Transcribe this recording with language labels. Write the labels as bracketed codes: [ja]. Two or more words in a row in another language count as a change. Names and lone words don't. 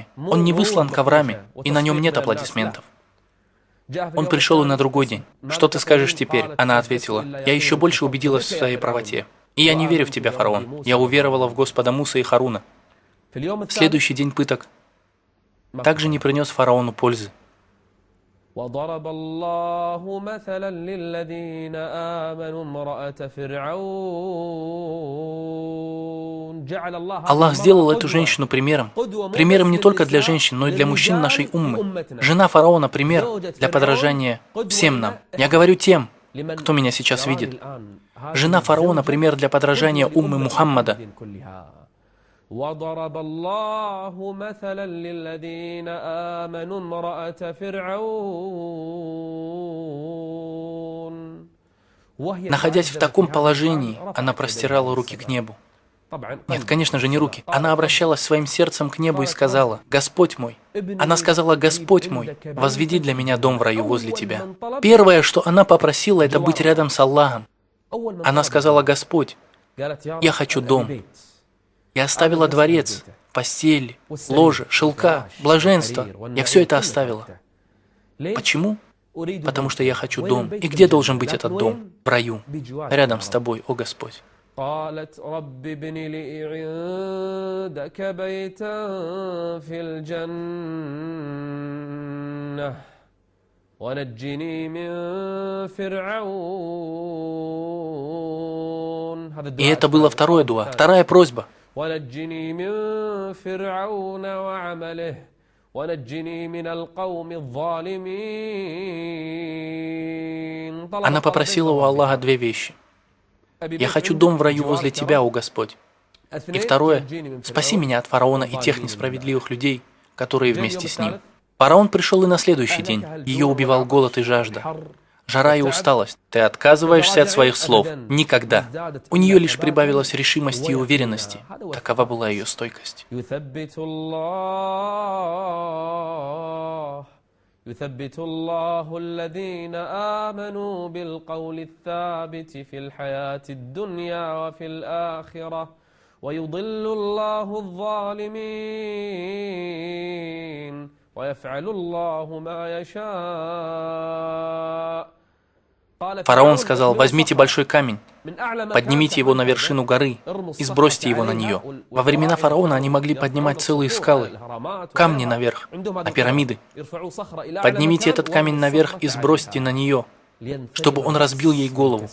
[ru] Он не выслан коврами, и на нем нет аплодисментов. Он пришел и на другой день. «Что ты скажешь теперь?» Она ответила: «Я еще больше убедилась в своей правоте. И я не верю в тебя, фараон. Я уверовала в Господа Мусы и Харуна». Следующий день пыток также не принес фараону пользы. [ar] وضرب الله مثلا للذين آمنوا امرأة فرعون جعل الله [ru] Аллах сделал эту женщину примером. Примером не только для женщин, но и для мужчин нашей уммы. Жена фараона – пример для подражания всем нам. Я говорю тем, кто меня сейчас видит. Жена фараона – пример для подражания уммы Мухаммада. [ar] وضرب الله مثلا للذين آمنوا امرأة فرعون. [ru] Находясь в таком положении, она простирала руки к небу. Нет, конечно же, не руки. Она обращалась своим сердцем к небу и сказала: «Господь мой». Она сказала: «Господь мой, возведи для меня дом в раю возле Тебя». Первое, что она попросила, это быть рядом с Аллахом. Она сказала: «Господь, я хочу дом». Я оставила дворец, постель, ложе, шелка, блаженство. Я все это оставила. Почему? Потому что я хочу дом. И где должен быть этот дом? В раю. Рядом с Тобой, о Господь. [ar] قالت رب ابن لي عندك بيتا في الجنة ونجني من فرعون. [ru] И это было второе дуа, вторая просьба. [ar] ونجني من فرعون وعمله ونجني من القوم الظالمين. [ru] Она попросила у Аллаха две вещи. Я хочу дом в раю возле Тебя, о Господь. И второе, спаси меня от фараона и тех несправедливых людей, которые вместе с ним. Фараон пришел и на следующий день. Ее убивал голод и жажда. Жара и усталость. Ты отказываешься от своих слов. Никогда. У нее лишь прибавилось решимости и уверенности. Такова была ее стойкость. [ar] يثبت الله الذين آمنوا بالقول الثابت في الحياة الدنيا وفي الآخرة ويضل الله الظالمين ويفعل الله ما يشاء. [ru] Фараон сказал: «Возьмите большой камень, поднимите его на вершину горы и сбросьте его на нее». Во времена фараона они могли поднимать целые скалы, камни наверх, на пирамиды. Поднимите этот камень наверх и сбросьте на нее, чтобы он разбил ей голову.